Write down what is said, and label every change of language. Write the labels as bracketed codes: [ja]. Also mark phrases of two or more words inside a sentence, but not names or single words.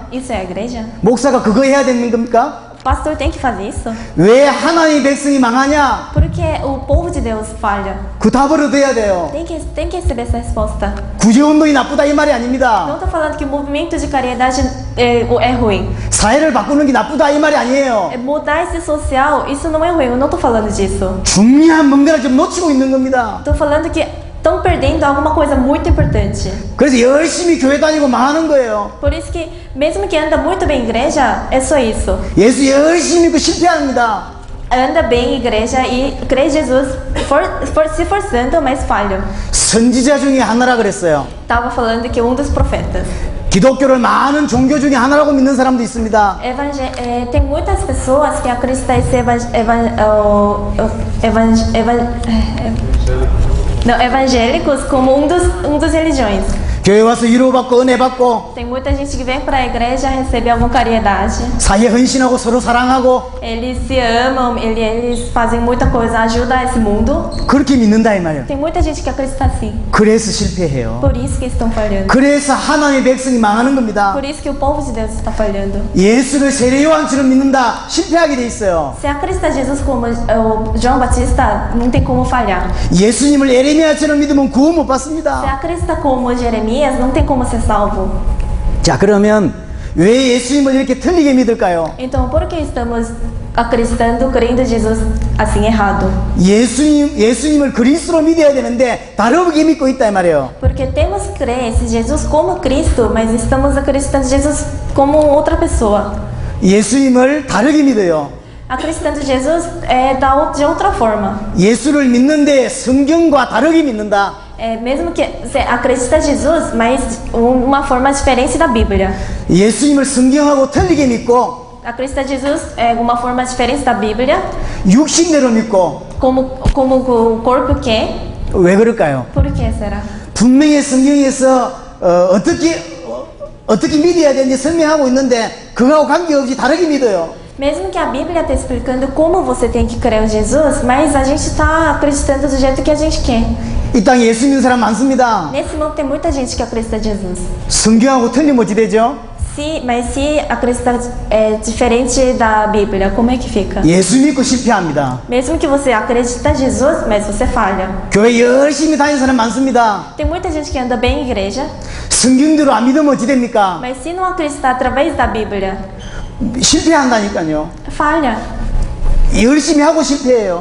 [pt] Isso é a igreja? [ko] 목사가 그거 해야 되는 겁니까? [pt] O pastor tem que fazer isso? [ko] 왜 하나님의 백성이 망하냐? [pt] Porque o povo de Deus falha. [ko] 그 답을 얻어야 돼요. [pt] Tem que receber essa resposta. [ko] 구제운동이 나쁘다 이 말이 [pt] Não [ko] 아닙니다. [pt] estou falando que o movimento de caridade é ruim. [ko] 사회를 바꾸는 게 나쁘다 이 말이 아니에요. [pt] Mudar esse social, isso não é ruim. Eu não estou falando disso. [ko] 중요한 뭔가를 좀 놓치고 있는 겁니다. [pt] Estou falando que estão perdendo alguma coisa muito importante. [ko] 그래서 열심히 교회 다니고 망하는 거예요. [pt] Por isso que, mesmo que anda muito bem em igreja, é só isso. [ko] 예수 열심히 믿고 실패합니다. [pt] Anda bem em igreja e crê em Jesus, se forçando, mas falham. [ko] 선지자 중에 하나라 그랬어요. [pt] Estava falando que um dos profetas. [ko] 기독교를 많은 종교 중에 하나라고 믿는 사람도 있습니다. [pt] Tem muitas pessoas que acreditam em evangélicos como um dos religiões. [ko] 교회 와서 위로받고 은혜 받고 [pt] Tem muita gente que vem para a igreja receber alguma caridade. [ko] 사회에 헌신하고 서로 사랑하고 [pt] Eles se amam, eles fazem muita coisa, ajudam esse mundo. [ko] 그렇게 믿는다 이 말이에요. [pt] Tem muita gente que acredita assim. [ko] 그래서 실패해요. [pt] Por isso que estão falhando. [ko] 그래서 하나님의 백성이 망하는 겁니다. [pt] Por isso que o povo de Deus está falhando. [ko] 예수를 세례 요한처럼 믿는다 실패하게 돼 있어요. [pt] Se acredita Jesus como o João Batista, não tem como falhar. [ko] 예수님을 에레미야처럼 믿으면 구원 못 [pt] Se [ko] 받습니다. [pt] acredita como Jeremias, não tem como ser salvo. [ko] 자, 그러면 왜 예수님을 이렇게 틀리게 믿을까요? [pt] Então, por que estamos acreditando, crendo em Jesus assim errado? [ko] 예수님을 그리스도로 믿어야 되는데 다르게 믿고 있다 이 말이에요. [pt] Porque temos que crer esse Jesus como Cristo, mas estamos acreditando em Jesus como outra pessoa. [ko] 예수님을 다르게 믿어요. [pt] Acreditando em Jesus de outra forma. [ko] 예수를 믿는데 성경과 다르게 믿는다. [pt] Mesmo que você acredita em Jesus, mas uma forma diferente da Bíblia. [ko] 예수님을 성경하고 틀리게 믿고 [pt] Acredita em Jesus uma forma diferente da Bíblia, [ko] 육신대로 믿고 [pt] como o corpo quer. [ko] 왜 그럴까요? [pt] Por que será? [ko] 분명히 성경에서 어떻게 믿어야 되는지 설명하고 있는데 그거하고 관계없이 다르게 믿어요. [pt] Mesmo que a Bíblia está explicando como você tem que crer em Jesus, mas a gente está acreditando do jeito que a gente quer. [ko] 이 땅에 예수 믿는 사람 많습니다. [pt] Nesse mundo tem muita gente que acredita em Jesus. [ko] 성경하고 틀리면 어찌 되죠? [pt] Mas se acreditar diferente da Bíblia, como é que fica? [ko] 예수 믿고 실패합니다. [pt] Mesmo que você acredita em Jesus, mas você falha. [ko] 교회 열심히 다니는 사람 많습니다. [pt] Tem muita gente que anda bem em igreja, [ko] 성경대로 안 믿으면 어찌 됩니까? [pt] mas se não acreditar através da Bíblia, [ko] 실패한다니까요. [pt] falha. [ko] 열심히 하고 실패해요.